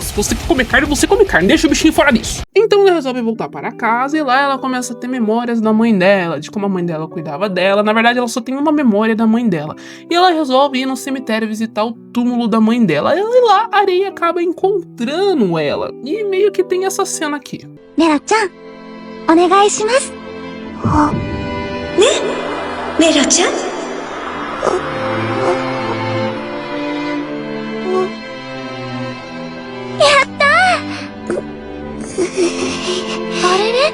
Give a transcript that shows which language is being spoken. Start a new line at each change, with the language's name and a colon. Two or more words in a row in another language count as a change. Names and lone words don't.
Portuguese: Se você quer comer carne, você come carne. Deixa o bichinho fora disso. Então ela resolve voltar para casa e lá ela começa a ter memórias da mãe dela, de como a mãe dela cuidava dela. Na verdade, ela só tem uma memória da mãe dela. E ela resolve ir no cemitério visitar o túmulo da mãe dela. E lá a Areia acaba encontrando ela. E meio que tem essa cena aqui.
Japanese: Neraちゃん、お願いします.
Portuguese: Né? Nera-chan?
Japanese: Arere?